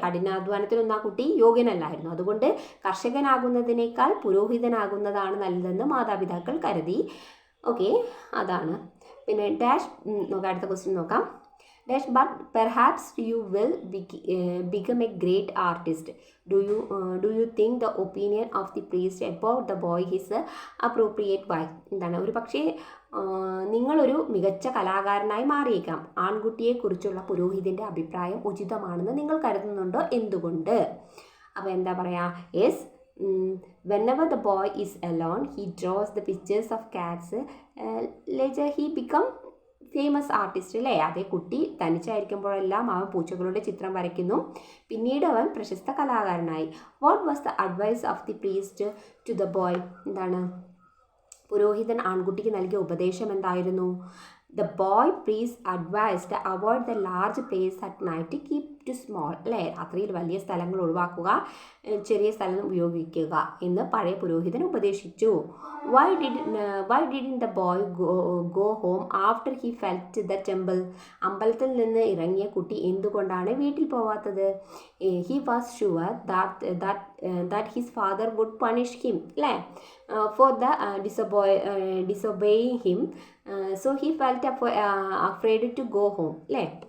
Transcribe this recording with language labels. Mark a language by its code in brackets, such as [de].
[ml] കഠിനാധ്വാനത്തിനൊന്നും ആ കുട്ടി യോഗ്യനല്ലായിരുന്നു. അതുകൊണ്ട് കർഷകനാകുന്നതിനേക്കാൾ പുരോഹിതനാകുന്നതാണ് നല്ലതെന്ന് മാതാപിതാക്കൾ കരുതി. ഓക്കെ, അതാണ്. പിന്നെ ഡാഷ് അടുത്ത ക്വസ്റ്റ്യൻ നോക്കാം. [en] Dash, but perhaps you will become a great artist. Do you think the opinion of the priest about the boy is appropriate? Why? [ml] ഒരു പക്ഷേ നിങ്ങളൊരു മികച്ച കലാകാരനായി മാറിയേക്കാം. ആൺകുട്ടിയെക്കുറിച്ചുള്ള പുരോഹിതൻ്റെ അഭിപ്രായം ഉചിതമാണെന്ന് നിങ്ങൾ കരുതുന്നുണ്ടോ? എന്തുകൊണ്ട്? അപ്പോൾ എന്താ പറയുക? [en] Yes, whenever the boy is alone he draws the pictures of cats. Later he become famous artist, [ml] അല്ലേ. അതേ കുട്ടി തനിച്ചായിരിക്കുമ്പോഴെല്ലാം അവൻ പൂച്ചകളുടെ ചിത്രം വരയ്ക്കുന്നു. പിന്നീട് അവൻ പ്രശസ്ത കലാകാരനായി. [en] What was the advice of the priest to the boy. [ml] പുരോഹിതൻ ആൺകുട്ടിക്ക് നൽകിയ ഉപദേശം എന്തായിരുന്നു? [en] The boy priest advised avoid the large place at night, keep to small. [ml] അല്ലേ, രാത്രിയിൽ വലിയ സ്ഥലങ്ങൾ ഒഴിവാക്കുക, ചെറിയ സ്ഥലം ഉപയോഗിക്കുക എന്ന് പഴയ പുരോഹിതൻ ഉപദേശിച്ചു. [en] Why didn't the boy go home after he felt the temple. [ml] അമ്പലത്തിൽ നിന്ന് ഇറങ്ങിയ കുട്ടി എന്തുകൊണ്ടാണ് വീട്ടിൽ പോവാത്തത്? [en] He was sure that his father would punish him, അല്ലേ, for the disobeying him. So he felt afraid to go home, അല്ലേ.